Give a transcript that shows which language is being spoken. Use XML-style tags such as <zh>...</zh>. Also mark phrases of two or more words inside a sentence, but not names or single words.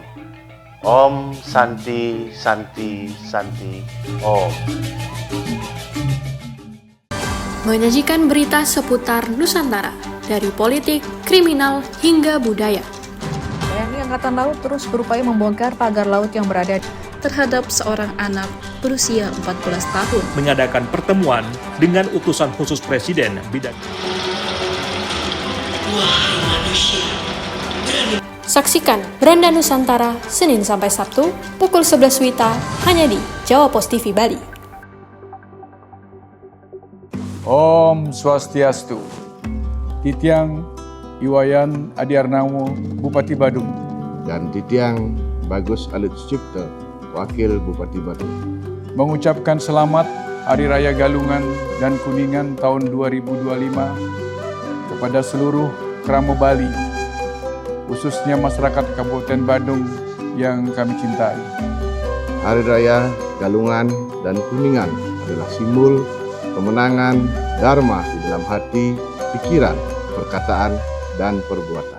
<id>Om Santi Santi Santi Om. Menyajikan berita seputar Nusantara, dari politik, kriminal, hingga budaya. TNI Angkatan Laut terus berupaya membongkar pagar laut yang berada Terhadap seorang anak berusia 14 tahun. Mengadakan pertemuan dengan utusan khusus Presiden bidang. Saksikan Beranda Nusantara Senin sampai Sabtu pukul 11 WITA hanya di Jawa Pos TV Bali. Om Swastiastu. Titiang Iwayan Adiarnamo, Bupati Badung. Dan Titiang Bagus Alit Sucipto, Wakil Bupati Badung. Mengucapkan selamat Hari Raya Galungan dan Kuningan tahun 2025 kepada seluruh Kramo Bali, khususnya masyarakat Kabupaten Badung yang kami cintai. Hari Raya Galungan dan Kuningan adalah simbol kemenangan Dharma di dalam hati, pikiran, perkataan, dan perbuatan.</id>